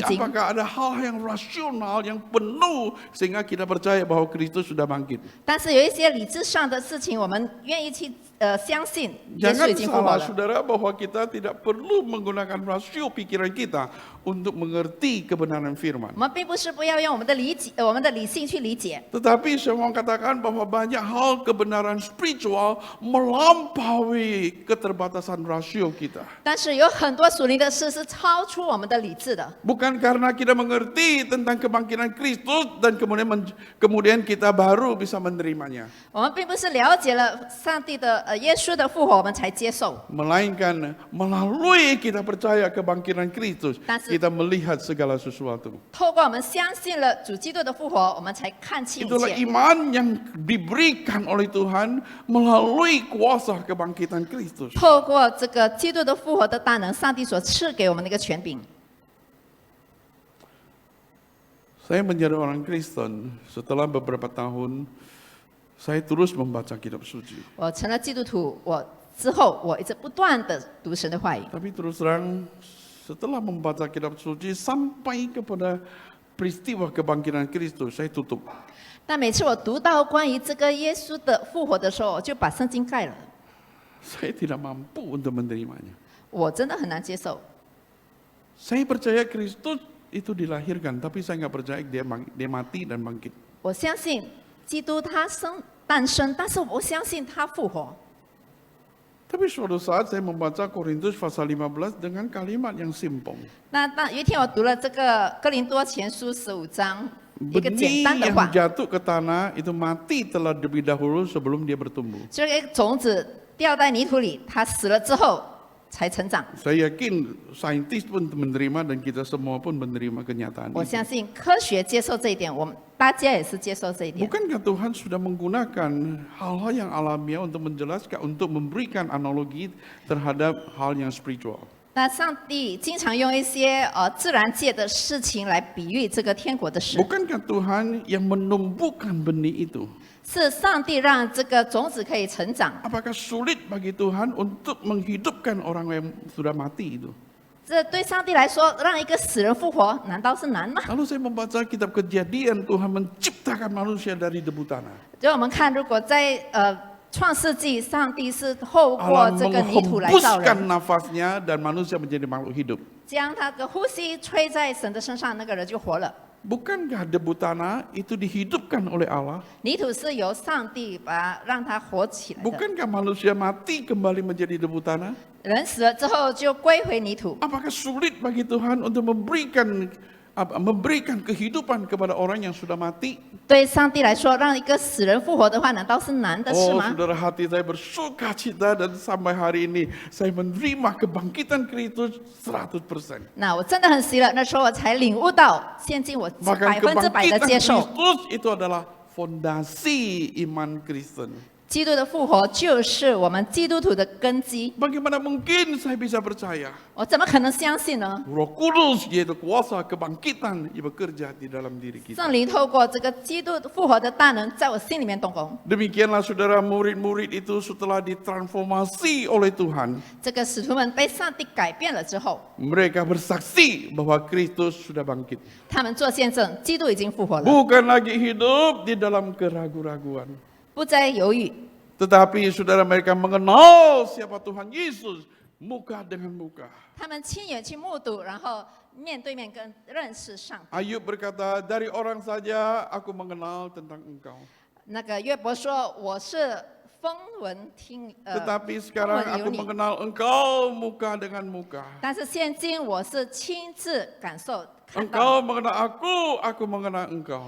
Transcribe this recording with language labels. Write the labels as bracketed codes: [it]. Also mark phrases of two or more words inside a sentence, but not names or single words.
[zh] 圣经。 [id] apakah ada hal yang rasional, yang penuh sehingga kita percaya bahwa Kristus sudah bangkit? [zh] 但是有一些理智上的事情，我们愿意去相信耶稣 [id] Jangan [zh] 已经复活 [id] salah [zh] 了。 [id] saudara bahwa kita tidak perlu menggunakan rasio pikiran kita untuk mengerti kebenaran firman. [zh] 我们并不是不要用我们的理性去理解， [id] Tetapi saya mau katakan bahwa banyak hal kebenaran spiritual melampaui keterbatasan rasio kita. [zh] 但是有很多属灵的事是超出我们的理智的。 [id] Bukan karena kita mengerti tentang kebangkitan Kristus dan kemudian kita baru bisa menerimanya. [zh] 我们并不是了解了上帝的耶稣的复活，我们才接受。 [id] Melainkan melalui kita percaya kebangkitan Kristus, [en] That's- [id] kita melihat segala sesuatu. [zh] 透过我们相信了主基督的复活，我们才看清一 [id] Itulah [zh] 切。 [id] iman yang diberikan oleh Tuhan melalui kuasa kebangkitan Kristus. [zh] 透过这个基督的复活的大能，上帝所赐给我们的一个权柄。 [id] Saya menjadi orang Kristen setelah beberapa tahun, saya terus membaca kitab suci. [zh] 我成了基督徒，之后我一直不断的读神的话语。 [id] Tapi terus terang, setelah membaca kitab suci sampai kepada peristiwa kebangkitan Kristus, saya tutup. [zh] 但每次我读到关于这个耶稣的复活的时候，我就把圣经盖了。 [id] Saya tidak mampu untuk menerimanya. [zh] 我真的很难接受。 [id] Saya percaya Kristus itu dilahirkan, tapi saya nggak percaya dia mati dan bangkit. [zh] 我相信基督他诞生，但是我不相信他复活。 [id] Tapi suatu saat saya membaca Korintus pasal 15 dengan kalimat yang simpel. [zh] 那有一天我读了这个哥林多前书15章一个简 [id] Benih [zh] 单的 [id] yang [zh] 话， [id] jatuh ke tanah itu mati telah lebih dahulu sebelum dia bertumbuh. [zh] 这个种子掉在泥土里，它死了之后才成长。 [id] Saya yakin saintis pun menerima dan kita semua pun menerima kenyataan [zh] 我 [id] itu. [zh] 相信科学接受这一点，我们大家也是接受这一点。 [id] Bukankah Tuhan sudah menggunakan hal-hal yang alamiah untuk menjelaskan, untuk memberikan analogi terhadap hal yang spiritual? [zh] 那上帝经常用一些自然界的事情来比喻这个天国的事， [id] Bukankah Tuhan yang menumbuhkan benih itu? [zh] 是上帝让这个种子可以成长。 [id] Apakah sulit bagi Tuhan untuk menghidupkan orang yang sudah mati itu? [zh] 这对上帝来说，让一个死人复活，难道是难吗？ [id] Lalu saya membaca kitab Kejadian, Tuhan menciptakan manusia dari debu tanah. [zh] 就我们看，如果在创世纪，上帝是透过 [id] Allah [zh] 这个泥土来造 [id] menghembuskan [zh] 人， [id] nafasnya dan manusia menjadi makhluk hidup. [zh] 将他的呼吸吹在神的身上，那个人就活了。 [id] Bukankah debu tanah itu dihidupkan oleh Allah? [zh] 泥土是由上帝让他活起来的， [id] Bukankah manusia mati kembali menjadi debu tanah? [zh] 人死了之后就归回泥土。 [id] Apakah sulit bagi Tuhan untuk memberikan kehidupan kepada orang yang sudah mati? [zh] 对上帝来说，让一个死人复活的话，难道是难的事 [id] Oh, [zh] 吗？ [id] saudara, hati saya bersuka cita dan sampai hari ini saya menerima kebangkitan Kristus 100%. [zh] 那我真的很喜乐，那时候我才领悟到，现今我 [id] Maka [zh] 100%的 [id] kebangkitan [zh] 接受。 [id] Kristus itu adalah fondasi iman Kristen. [zh] 基督的复活就是我们基督徒的根基， [id] Bagaimana mungkin saya bisa percaya? [zh] 我怎么可能相信呢？ [id] Roh Kudus yaitu kuasa kebangkitan bekerja di dalam diri kita. [zh] 圣灵透过这个基督复活的大能，在我心里面动工。 [id] Demikianlah saudara, murid-murid itu setelah ditransformasi oleh Tuhan, [zh] 这个使徒们被上帝改变了之后， [id] mereka bersaksi bahwa Kristus sudah bangkit. [zh] 他们做见证，基督已经复活了， [id] Bukan lagi hidup di dalam keraguan-raguan. [zh] 不再犹豫， [id] Tetapi saudara, mereka mengenal siapa Tuhan Yesus muka dengan muka. [zh] 他们亲眼去目睹，然后面对面跟认识上帝。 [id] Ayub berkata, dari orang saja aku mengenal tentang engkau. [zh] 那个约伯说：“我是风闻听， [id] Tetapi sekarang [zh] 风闻有 [id] aku [zh] 你。 [id] mengenal engkau muka dengan muka. [zh] 但是现今我是亲自感受看到， [id] Engkau mengenal aku mengenal engkau.